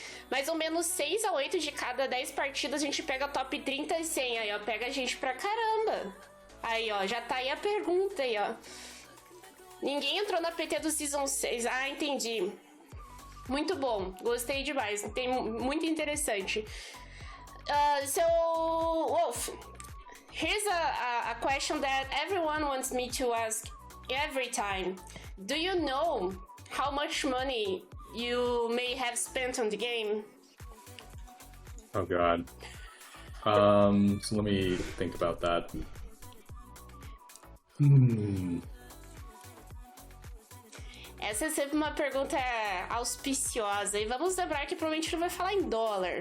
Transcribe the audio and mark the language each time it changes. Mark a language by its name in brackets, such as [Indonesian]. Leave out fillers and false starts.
[Portuguese] Mais ou menos 6 a 8 de cada 10 partidas a gente pega top 30 e 100. Aí, pega a gente pra caramba. Aí, já tá aí a pergunta aí, Ninguém entrou na PT do Season 6. Entendi. Muito bom. Gostei demais. Tem muito interessante. [English] So, Wolf, here's a question that everyone wants me to ask every time. Do you know how much money you may have spent on the game? Oh God. So let me think about that. [Portuguese] Essa é sempre uma pergunta auspiciosa. E vamos lembrar que provavelmente não vai falar em dólar.